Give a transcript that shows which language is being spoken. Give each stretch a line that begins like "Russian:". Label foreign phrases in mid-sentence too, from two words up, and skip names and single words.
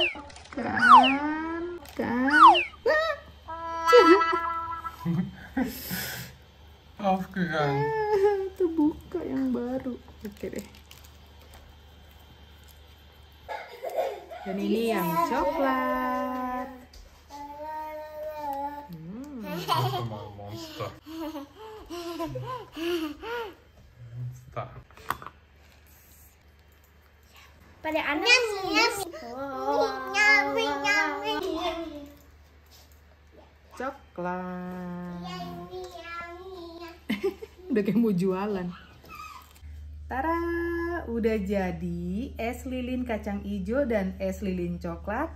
German: Aufgegangen.
Indonesian: Tuh buka yang baru. Oke deh. Dan ini yang coklat.
German: Warte mal, Monster. Monster. Bei der anderen
Indonesian: Coklat. Udah kayak mau jualan. Tara, udah jadi es lilin kacang hijau dan es lilin coklat.